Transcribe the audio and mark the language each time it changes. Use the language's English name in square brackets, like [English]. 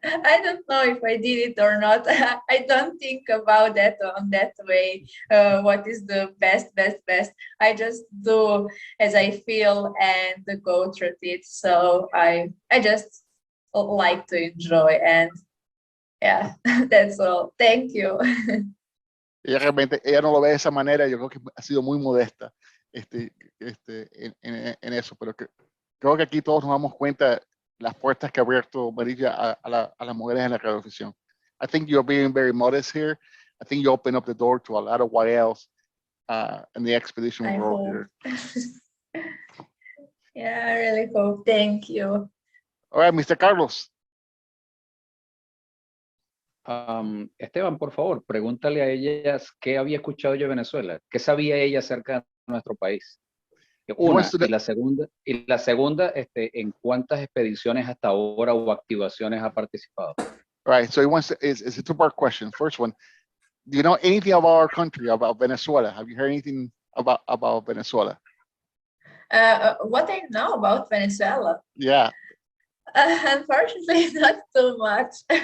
[English] I don't know if I did it or not. I don't think about that on that way. What is the best? I just do as I feel and go through it. So I just like to enjoy, and yeah, that's all. Thank you. [Spanish] Ella no lo ve de esa manera. Yo creo que ha sido muy modesta en eso, pero creo que aquí todos nos damos cuenta las puertas que ha abierto Marija a las mujeres en la radioafición. [English] I think you're being very modest here. I think you open up the door to a lot of YLs in the expedition I world hope. here. Yeah, I really hope. Thank you. All right, Mr. Carlos. [Spanish] Esteban, por favor, pregúntale a ellas qué había escuchado yo de Venezuela, qué sabía ella acerca de nuestro país. Una, y la segunda, ¿en cuántas expediciones hasta ahora o activaciones ha participado? [English] Right, so he wants to, it's a two-part question. First one, do you know anything about our country, about Venezuela? Have you heard anything about Venezuela? What I know about Venezuela? Yeah. Unfortunately, not too much.